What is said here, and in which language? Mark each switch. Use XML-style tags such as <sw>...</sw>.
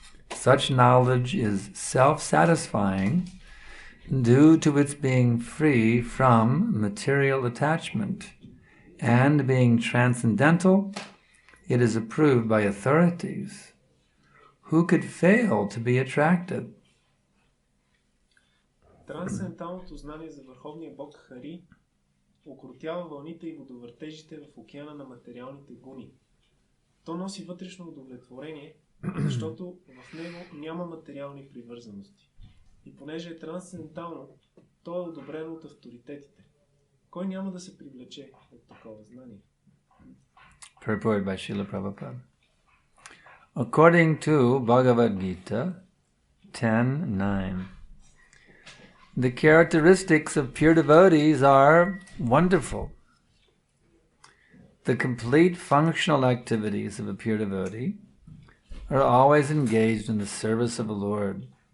<en>Such knowledge is self-satisfying due to its being free from material attachment, and being transcendental, it is approved by authorities. Who could fail to be attracted?</en> <bg>Трансценденталното знание за Върховния Бог Хари окротява вълните и водовъртежите в океана на материалните гуни. То носи вътрешно удовлетворение, защото в него няма материални привързаности. И понеже е трансцендентално, то е одобрено от авторитетите. Кой няма да се привлече от такова знание?</bg> <en>Purport by Srila Prabhupada. According to Bhagavad Gita 10:9, the characteristics of pure devotees are wonderful. The complete functional activities of a pure devotee are always engaged in the service of the Lord.</en>